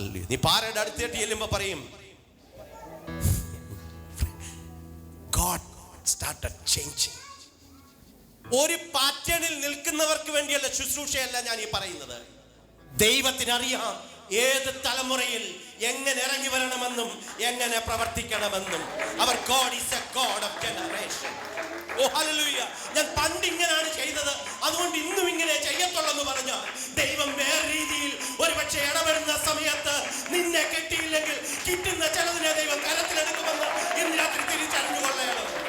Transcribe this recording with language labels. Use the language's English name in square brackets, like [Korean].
[Malayalam] നീ പാറയുടെ അടുത്തേട്ട് ചെല്ലുമ്പോ പറയും, [English] God started changing. [Malayalam] ഒരു പാറ്റേണിൽ നിൽക്കുന്നവർക്ക് വേണ്ടിയുള്ള ശുശ്രൂഷയല്ല ഞാൻ ഈ പറയുന്നത്. ദൈവത്തിനറിയാം ഏത് തലമുറയിൽ എങ്ങനെ ഇറങ്ങി വരണമെന്നും എങ്ങനെ പ്രവർത്തിക്കണമെന്നും. അവർ [English] God is a God of generation. [Malayalam] Oh hallelujah. ഞാൻ പണ്ട് ഇങ്ങനെയാണ് ചെയ്തത്, അതുകൊണ്ട് ഇന്നും ഇങ്ങനെ ചെയ്യത്തുള്ളെന്ന് പറഞ്ഞാൽ ദൈവം വേറെ രീതിയിൽ ഒരുപക്ഷെ ഇടപെടുന്ന സമയത്ത് നിന്നെ കിട്ടിയില്ലെങ്കിൽ കിട്ടുന്ന ചിലതിനെ ദൈവം കരത്തിലെടുക്കുമെന്ന് ഇന്ന് രാത്രി തിരിച്ചറിഞ്ഞുകൊള്ളയാണ്.